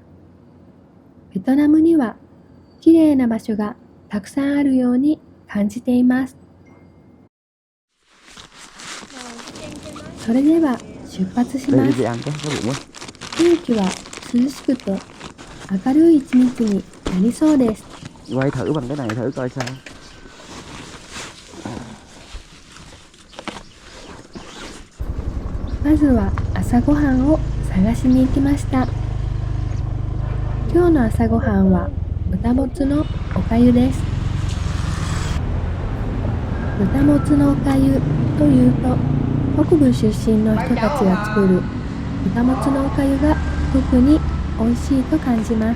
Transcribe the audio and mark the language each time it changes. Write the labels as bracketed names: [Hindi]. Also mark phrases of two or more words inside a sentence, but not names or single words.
[Japanese] ベトナムには綺麗な場所がたくさんあるように感じています。それでは出発します。天気は涼しくて明るい一日になりそうです。 [Vietnamese] Quay thử bằng cái này thử coi sao. [Japanese] まずは朝ごはんを探しに行きました。今日の朝ごはんは豚もつのおかゆです。豚もつのおかゆというと、北部出身の人たちが作る豚もつのおかゆが特に美味しいと感じます。